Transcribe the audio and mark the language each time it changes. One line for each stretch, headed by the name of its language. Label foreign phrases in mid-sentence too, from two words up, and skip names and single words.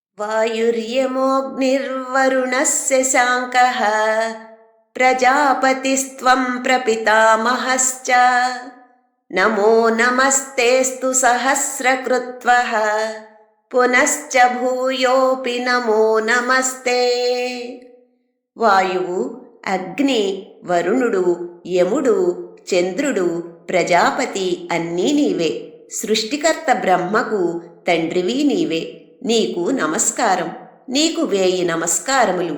Sanskrit: वायुर्यमोऽग्निर्वरुणस्य शाङ्कः प्रजापतिस्त्वं प्रपितामहश्च नमो नमस्तेऽस्तु सहस्रकृत्वः पुनश्च भूयोऽपि नमो नमस्ते।
Telugu: వాయువు, అగ్ని, వరుణుడు, యముడు, చంద్రుడు, ప్రజాపతి అన్నీ నీవే. సృష్టికర్త బ్రహ్మకు తండ్రివి నీవే. నీకు నమస్కారం. నీకు 1000 నమస్కారములు.